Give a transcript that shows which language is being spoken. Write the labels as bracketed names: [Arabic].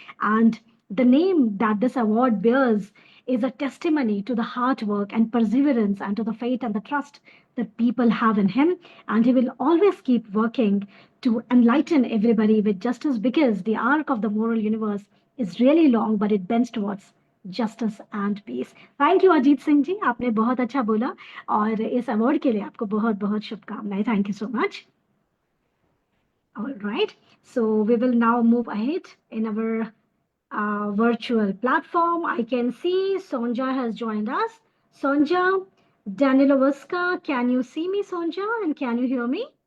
[English] And the name that this award bears is a testimony to the hard work and perseverance and to the faith and the trust that people have in him. And he will always keep working to enlighten everybody with justice because the arc of the moral universe is really long, but it bends towards justice and peace. Thank you, Ajit Singh ji. [Hindi] आपने बहुत अच्छा बोला और इस award के लिए आपको बहुत बहुत शुभकामनाएं. [English] Thank you so much. All right. So we will now move ahead in our virtual platform. I can see Sonja has joined us. Sonja Danilovaska, can you see me, Sonja? And can you hear me?